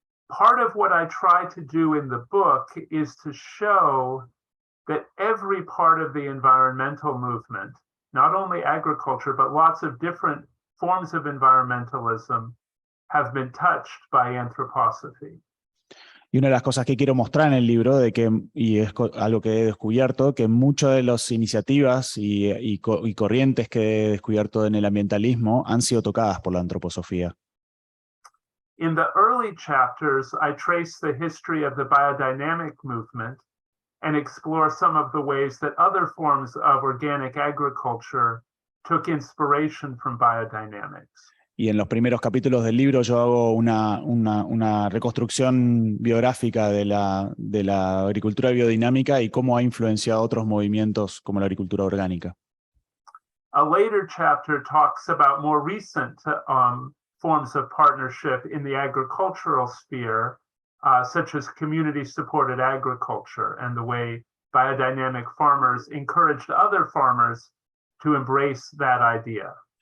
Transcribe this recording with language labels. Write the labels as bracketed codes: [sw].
[en] Part of what I try to do in the book is to show that every part of the environmental movement, not only agriculture, but lots of different forms of environmentalism, have been touched by anthroposophy. [es] Y una de las cosas que quiero mostrar en el libro, y es algo que he descubierto, que muchas de las iniciativas y corrientes que he descubierto en el ambientalismo han sido tocadas por la antroposofía. [en] In the early chapters, I trace the history of the biodynamic movement and explore some of the ways that other forms of organic agriculture took inspiration from biodynamics. [es] Y en los primeros capítulos del libro yo hago una reconstrucción biográfica de la agricultura biodinámica y cómo ha influenciado otros movimientos como la agricultura orgánica. [en] A later chapter talks about more recent forms of partnership in the agricultural sphere, such as community-supported agriculture and the way biodynamic farmers encouraged other farmers to embrace that idea.